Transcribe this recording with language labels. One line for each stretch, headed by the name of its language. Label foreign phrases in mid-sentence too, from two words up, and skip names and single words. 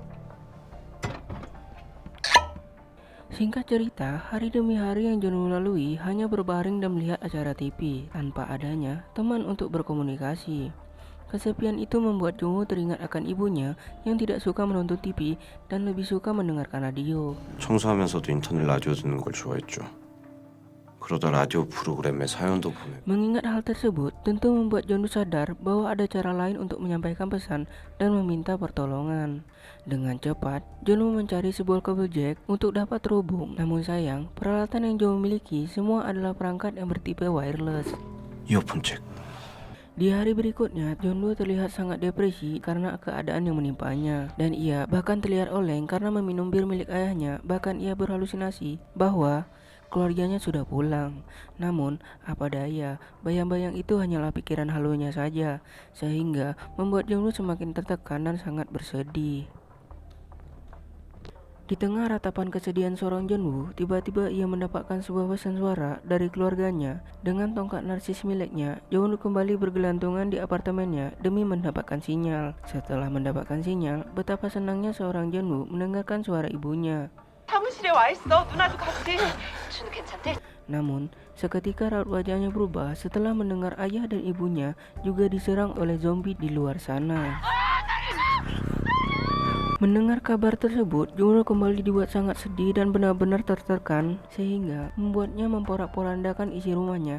Indonesian: Singkat cerita, hari demi hari yang Junwoo lalui hanya berbaring dan melihat acara TV tanpa adanya teman untuk berkomunikasi. Kesepian itu membuat Junwoo teringat akan ibunya yang tidak suka menonton TV dan lebih suka mendengarkan radio.
Korean: 청소하면서도 인터넷 라디오 듣는 걸 좋아했죠. 그러다 라디오 프로그램에 사연도 보내고.
Indonesian: Mengingat hal tersebut, tentu membuat Junwoo sadar bahwa ada cara lain untuk menyampaikan pesan dan meminta pertolongan. Dengan cepat, Junwoo mencari sebuah kabel jack untuk dapat terhubung. Namun sayang, peralatan yang Junwoo miliki semua adalah perangkat yang bertipe wireless.
Korean: 이어폰 잭.
Indonesian: Di hari berikutnya, Junwoo terlihat sangat depresi karena keadaan yang menimpanya. Dan ia bahkan terlihat oleng karena meminum bir milik ayahnya. Bahkan ia berhalusinasi bahwa keluarganya sudah pulang. Namun, apa daya, bayang-bayang itu hanyalah pikiran halunya saja, sehingga membuat Junwoo semakin tertekan dan sangat bersedih. Di tengah ratapan kesedihan seorang Junwoo, tiba-tiba ia mendapatkan sebuah pesan suara dari keluarganya. Dengan tongkat narsis miliknya, Junwoo kembali bergelantungan di apartemennya demi mendapatkan sinyal. Setelah mendapatkan sinyal, betapa senangnya seorang Junwoo mendengarkan suara ibunya.
Korean: 사무실에 와 있어. 누나도 같이. 준우 괜찮대?
Indonesian: Namun, seketika raut wajahnya berubah setelah mendengar ayah dan ibunya juga diserang oleh zombie di luar sana. Mendengar kabar tersebut, Junwoo kembali dibuat sangat sedih dan benar-benar tertekan sehingga membuatnya memporak-porandakan isi rumahnya.